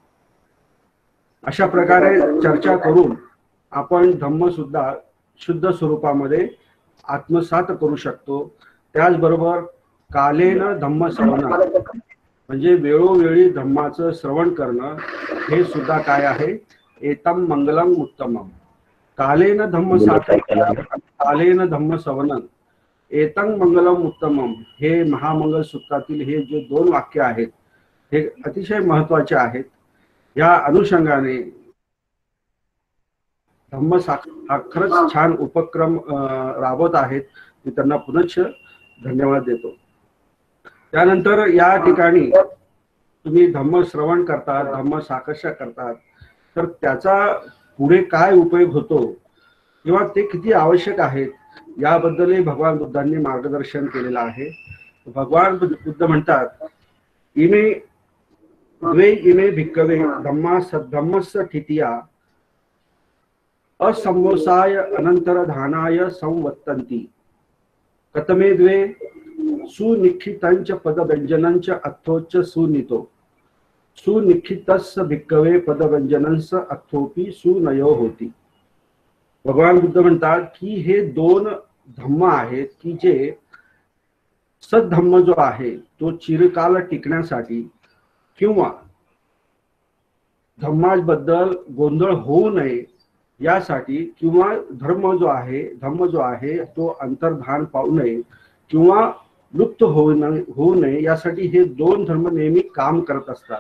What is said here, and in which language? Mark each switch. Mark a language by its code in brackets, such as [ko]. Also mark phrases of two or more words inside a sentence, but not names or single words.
[mr] अशा प्रकारे चर्चा करून आपण धम्म सुद्धा शुद्ध स्वरूपामध्ये आत्मसात करू शकतो. त्याचबरोबर [pi] कालेन धम्म श्रवण [mr] म्हणजे वेळोवेळी धम्माचं श्रवण करणं हे सुद्धा काय आहे, [pi] एतम मंगलम उत्तमम. कालेन धम्म कालेन धम्म श्रवणं एतं मंगलम उत्तमम [mr] हे महामंगल सूत्रातील हे जे 2 वाक्य आहेत हे अतिशय महत्वाचे आहेत. या अनुषंगाने धम्म हा खरंच छान उपक्रम राबवत आहेत. मी त्यांना पुनश्च धन्यवाद देतो. त्यानंतर या ठिकाणी तुम्ही धम्म श्रवण करतात, धम्म साकर्षा करतात, तर त्याचा पुढे काय उपयोग होतो किंवा ते किती आवश्यक आहेत याबद्दलही भगवान बुद्धांनी मार्गदर्शन केलेलं आहे. भगवान बुद्ध म्हणतात [pi] इमे द्वे इमे भिक्कवे धम्मा सद्धम्मस्य ठितिया असंवसाय अनंतरधानाय संवत्तन्ति कतमे द्वे सुनिखितंच पदव्यंजनंच अर्थोच्च सुनितो सुनिखितस्य भिक्कवे पदव्यंजनंच अर्थोपी सुनयो होती। [mr] भगवान बुद्ध म्हणतात की हे दोन धम्म आहेत की जे सद्धम्म जो आहे तो चिरकाल टिकण्यासाठी किंवा धम्माबद्दल गोंधळ होऊ नये यासाठी किंवा धम्म जो आहे तो अंतर्धान पाहू नये किंवा लुप्त होऊ नये यासाठी हे दोन धर्म नेहमी काम करत असतात।